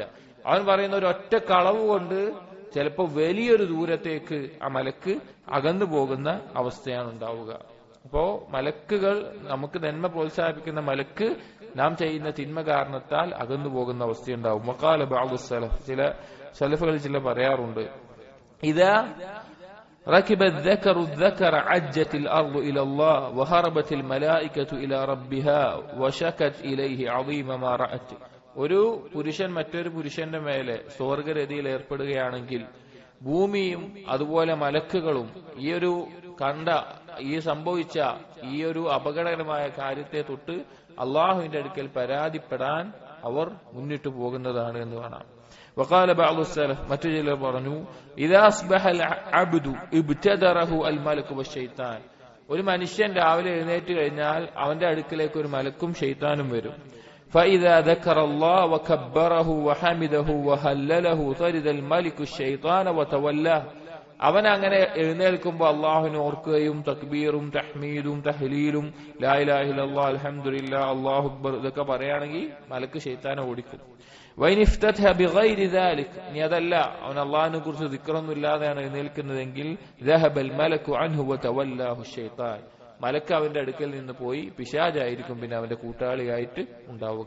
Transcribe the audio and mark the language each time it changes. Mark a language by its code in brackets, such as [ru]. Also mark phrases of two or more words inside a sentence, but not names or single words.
[ml] അവൻ പറയുന്ന ഒരു ഒറ്റ കളവ് കൊണ്ട് ചിലപ്പോൾ വലിയൊരു ദൂരത്തേക്ക് ആ മലക്ക് അകന്നു പോകുന്ന അവസ്ഥയാണ് ഉണ്ടാവുക. അപ്പോ മലക്കുകൾ, നമുക്ക് നന്മ പ്രോത്സാഹിപ്പിക്കുന്ന മലക്ക് നാം ചെയ്യുന്ന തിന്മ കാരണത്താൽ അകന്നു പോകുന്ന അവസ്ഥയുണ്ടാവും. [ar] وقال بعض السلف, [ml] ചില സലഫുകളിൽ ചില പറയാറുണ്ട്, [ar] إذا ركب الذكر الذكر عجت الارض الى الله وهربت الملائكه الى ربها وشكت اليه عظيم ما رأت. [ml] ഒരു പുരുഷൻ മറ്റൊരു പുരുഷന്റെ മേലെ സ്വർഗരതിയിൽ ഏർപ്പെടുകയാണെങ്കിൽ ഭൂമിയും അതുപോലെ മലക്കുകളും ഈ സംഭവിച്ച ഈ ഒരു അപകടകരമായ കാര്യത്തെ തൊട്ട് അള്ളാഹുവിന്റെ അടുക്കൽ പരാതിപ്പെടാൻ അവർ മുന്നിട്ട് പോകുന്നതാണ് എന്ന് കാണാം. [ar] وقال بعض السلف, [ml] മറ്റു ചിലർ പറഞ്ഞു, [ar] إذا أصبح العبد ابتدره الملك والشيطان. [ml] ഒരു മനുഷ്യൻ രാവിലെ എഴുന്നേറ്റ് കഴിഞ്ഞാൽ അവന്റെ അടുക്കലേക്ക് ഒരു മലക്കും ശൈത്താനും വരും. [ar] فإذا ذكر الله وكبره وحمده وهلله طرد الملك الشيطان وتولاه. [ml] അവൻ അങ്ങനെ എഴുന്നേൽക്കുമ്പോൾ അള്ളാഹുവിനെ ഓർക്കുകയും തക്ബീറും തഹ്മീദും തഹ്ലീലും [ar] لا إله إلا الله الحمد لله الله أكبر [ml] ഇതൊക്കെ പറയുകയാണെങ്കിൽ മലക്ക് ശൈത്താനെ ഓടിക്കും. [ar] وإن افتتح بغير ذلك, [ml] ഇനി അതല്ല അവൻ അള്ളാഹിനെ കുറിച്ച് ദിക്റൊന്നും ഇല്ലാതെയാണ് എഴുന്നേൽക്കുന്നതെങ്കിൽ [ar] ذهب الملك عنه وتولاه الشيطان, [ml] മലക്ക് അവന്റെ അടുക്കൽ നിന്ന് പോയി പിശാചായിരിക്കും പിന്നെ അവന്റെ കൂട്ടാളിയായിട്ട് ഉണ്ടാവുക.